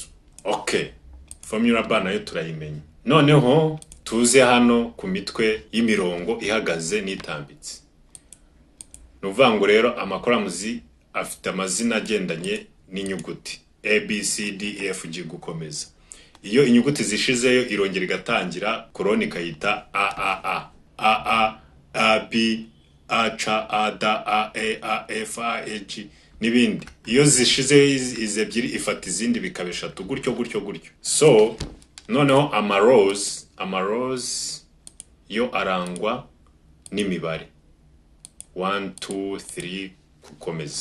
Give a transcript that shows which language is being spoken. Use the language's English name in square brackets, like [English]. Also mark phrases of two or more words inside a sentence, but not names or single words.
[Kinyarwanda] Okay, [English] formula bar [Kinyarwanda] nayo turayimenya. Noneho tuze hano ku mitwe y'imirongo ihagaze n'itambitse. Nuvango rero amakolamuzi afite amazina agendanye n'inyuguti A B C D E F G gukomeza. Iyo inyuguti zishizeyo irongera igatangira koloni kayita A A, B, A, C, A, D, A, E, A, F, A, E, G n'ibindi. Iyo zishize izi ebyiri ifata izindi bikaba eshatu gutyo gutyo gutyo. So noneho amarows yo arangwa n'imibare 1 2 3 gukomeza.